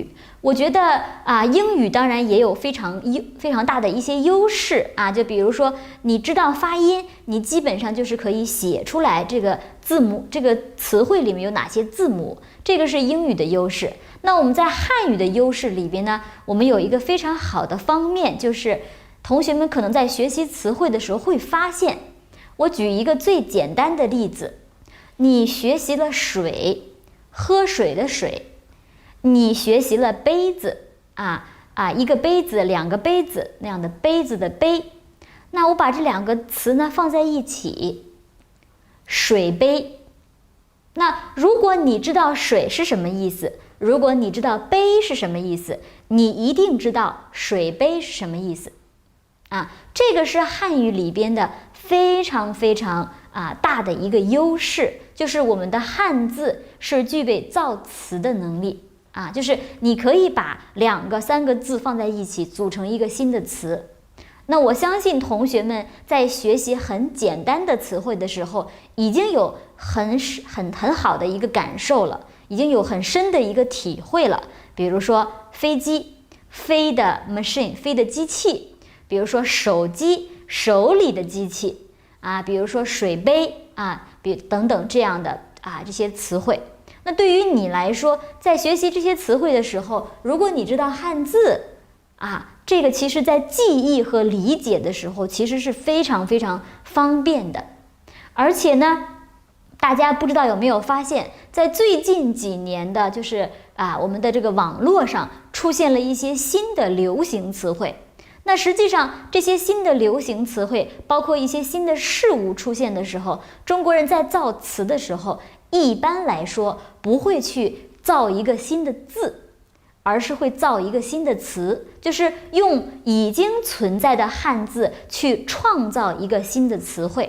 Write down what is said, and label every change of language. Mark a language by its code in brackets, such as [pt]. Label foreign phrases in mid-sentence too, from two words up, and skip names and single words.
[zh] 我覺得英語當然也有非常大的一些優勢就比如說你知道發音，你基本上就是可以写出来這個字母，這個詞彙裡面有哪些字母，這個是英語的優勢。那我們在漢語的優勢裡邊呢，我們有一個非常好的方面，就是同學們可能在學習詞彙的時候会發現，我舉一個最簡單的例子，你學習了水，喝水的水，你學習了杯子一個杯子、2個杯子那樣的杯子的杯，那我把這2個詞呢放在一起，水杯。那如果你知道水是什麼意思，如果你知道杯是什麼意思，你一定知道水杯是什麼意思這個是漢語裡邊的非常大的一個優勢，就是我們的漢字是具備造詞的能力啊，就是你可以把2个、3个字放在一起組成一個新的詞。那我相信同學們在學習很簡單的詞彙的時候，已經有很好的一個感受了，已經有很深的一個體會了。比如說飛機，飛的 machine， 飛的機器；比如說手機，手裡的機器啊；比如說水杯啊，等等這樣的這些詞彙。那對於你來說，在學習這些詞彙的時候，如果你知道漢字這個其實在記憶和理解的時候，其實是非常非常方便的。而且呢，大家不知道有沒有發現，在最近幾年的就是我們的這個網絡上出現了一些新的流行詞彙。那實際上這些新的流行詞彙，包括一些新的事物出現的時候，中國人在造詞的時候，一般來說不會去造一個新的字，而是會造一個新的詞，就是用已經存在的漢字去創造一個新的詞彙。